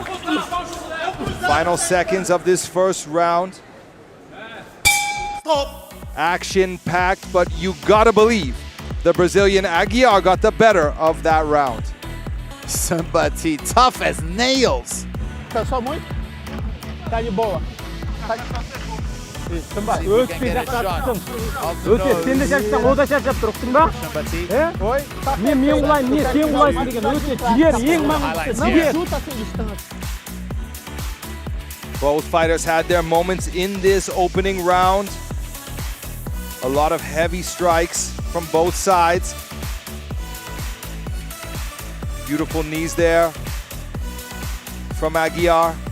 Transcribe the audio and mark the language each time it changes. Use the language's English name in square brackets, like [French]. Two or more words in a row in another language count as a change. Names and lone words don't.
[English] Final seconds of this first round. Stop. Action-packed, but you gotta believe the Brazilian Ahejiang got the better of that round. Senbati tough as nails. [Portuguese] Cansou muito? Tá de boa. [Kazakh] Сен де жаттың, ол да жаттап тұрсың ба? Мен құлайын, сен құлайсың деген өте жігер, ең маңыздысы. [English] Both fighters had their moments in this opening round. A lot of heavy strikes from both sides. Beautiful knees there from Ahejiang.